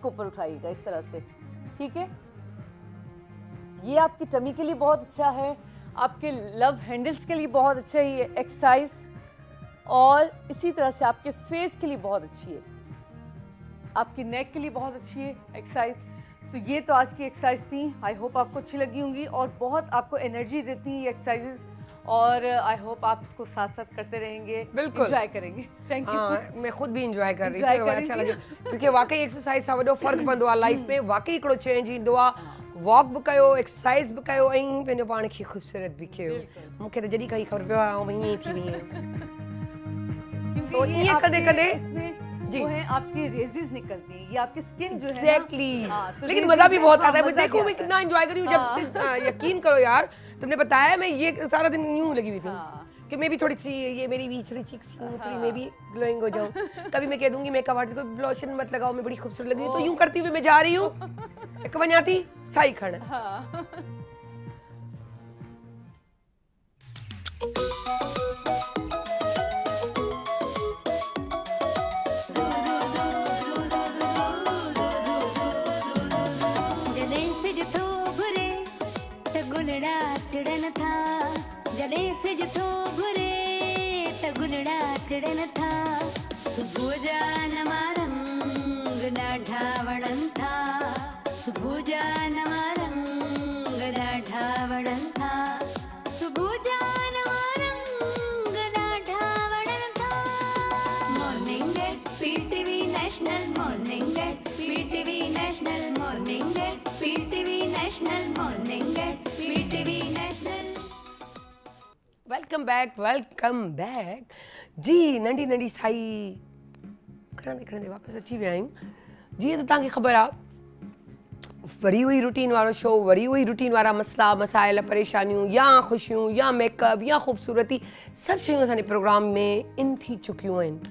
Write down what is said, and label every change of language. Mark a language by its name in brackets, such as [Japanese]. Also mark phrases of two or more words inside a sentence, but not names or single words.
[Hindi] को ऊपर उठाइएगा इस तरह से ठीक है ये आपकी टमी के लिए बहुत अच्छा है आपके [English] love handles [Hindi] के लिए बहुत अच्छा है ये एक्सरसाइज और इसी तरह से आपके फेस के लिए बहुत अच्छी है आपकी नेक के लिए बहुत अच्छी है एक्सरसाइज तो ये तो आज की एक्सरसाइज थी [English] I hope [Hindi] आपको अच्छी लगी होंगी और बहुत आपको एनर्जी देती हैं ये एक्सरसाइजेज और [English] I hope [Hindi] आप इसको साथ साथ करते रहेंगे बिल्कुल एंजॉय करेंगे [English] thank you [Hindi] मैं खुद भी इंजॉय कर रही थी अच्छा लगे क्योंकि वाकई [Sindhi] एक्सरसाइज सां वॾो फ़र्क़ु पवंदो आहे लाइफ में वाकई हिकिड़ो चेंज ईंदो आहे वॉक भी कयो एक्सरसाइज भी कयो ऐं पंहिंजो पाण खे ख़ूबसूरत भी कयो मूंखे त जॾहिं खां ई ख़बर पियो आहे ऐं हीअं ई थी वई तो [Hindi] ये ये आपके कदे-कदे इसमें जी। वो है आपकी रेजेस निकलती हैं, ये आपकी स्किन जो है ना, एग्जैक्टली हाँ, तो लेकिन raisins मजा भी है, बहुत हाँ, आता है। मैं मजा भी देखो मैं आता है। कितना एंजॉय करी हूँ जब से, यकीन करो यार तुमने बताया मैं ये सारा दिन यूं लगी हुई थी हाँ। कि मैं भी थोड़ी सी ये मेरी भी थोड़ी चिक्स थोड़ी मैं भी ग्लोइंग हो जाऊं। कभी मैं कह दूंगी [English] makeup artist [Hindi] को लोशन मत लगाओ मैं बड़ी खूबसूरत लग रही हूँ, तो यूं करती हुई मैं जा रही हूँ एक वन्याती साई खड़ हाँ। [Sindhi] जॾहिं सिज थो घुरे त गुलड़ा टिड़न था, जॾहिं सिज थो घुरे त गुलड़ा टिड़न था, सुबुह जा नवा रंग ॾाढा वणनि था, सुबुह जा नवा रंग ॾाढा वणनि था, सुबुह जा नवा रंग ॾाढा वणनि था। [English] Morning at PTV National, Morning at PTV National, Morning at PTV National, Morning at PTV National. welcome back जी। [Sindhi] नंढी नंढी साई खणंदे वापसि अची विया आहियूं। जीअं त तव्हांखे ख़बर आहे वरी हुई रूटीन वारो शो, वरी हुई रूटीन वारा मसला मसाइल परेशानियूं या ख़ुशियूं या मेकअप या ख़ूबसूरती सभु शयूं असांजे प्रोग्राम में इन थी चुकियूं आहिनि।